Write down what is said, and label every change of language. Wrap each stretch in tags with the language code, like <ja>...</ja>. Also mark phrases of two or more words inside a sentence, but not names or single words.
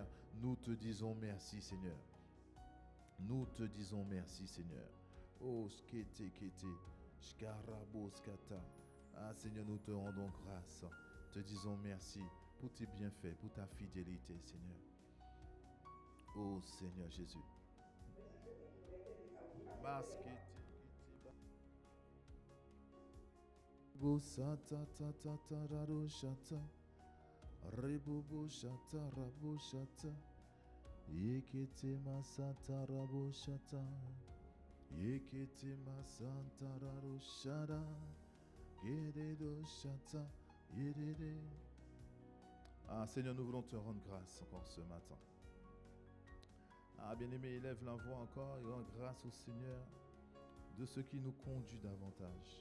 <fr>Nous te disons merci, Seigneur. Nous te disons merci, Seigneur. Oh, skete, kete, shkarabo, skata. Ah, Seigneur, nous te rendons grâce. Te disons merci pour tes bienfaits, pour ta fidélité, Seigneur. Oh, Seigneur Jésus. Maskete. Sata tata tararo shata rebobo shata rabo shata yekete masata rabo shata yekete masanta raro shada yededo shata yedede. Ah Seigneur, nous voulons te rendre grâce encore ce matin. Ah bien-aimé, élève la voix encore et rends grâce au Seigneur de ce qui nous conduit davantage.</fr>